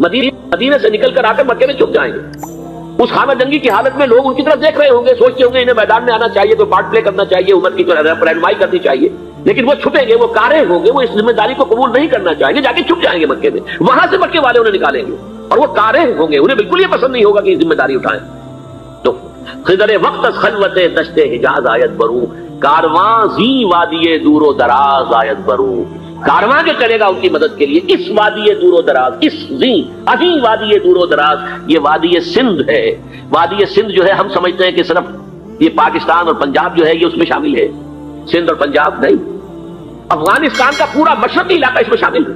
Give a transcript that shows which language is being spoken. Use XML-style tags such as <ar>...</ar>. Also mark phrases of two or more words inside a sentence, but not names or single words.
<ur>مدینے سے نکل کر آ کر مکے میں چھپ جائیں گے. اس خانہ جنگی کی حالت میں لوگ ان کی طرف دیکھ رہے ہوں گے، سوچتے ہوں گے انہیں میدان میں آنا چاہیے، کوئی</ur> <en>part play</en> <ur>کرنا چاہیے، امت کی رہنمائی کرنی چاہیے. لیکن وہ چھپیں گے، وہ کارے ہوں گے، وہ اس ذمہ داری کو قبول نہیں کرنا چاہیں گے، جا کے چھپ جائیں گے مکے میں. وہاں سے مکے والے انہیں نکالیں گے اور وہ کارے ہوں گے، انہیں بالکل یہ پسند نہیں ہوگا کہ یہ ذمہ داری اٹھائیں.</ur> <fa>تو خضر وقت از خلوت دشت حجاز آیت برو، کارواں زی وادی دور و دراز آیت برو.</fa> <ur>کارواں جو چلے گا ان کی مدد کے لیے اس وادی دور و دراز، اس زی عظیم وادی دور و دراز، یہ وادی سندھ ہے. وادی سندھ جو ہے ہم سمجھتے ہیں کہ صرف یہ پاکستان اور پنجاب جو ہے یہ اس میں شامل ہے. سندھ اور پنجاب نہیں، افغانستان کا پورا مشرقی علاقہ اس میں شامل ہے.</ur>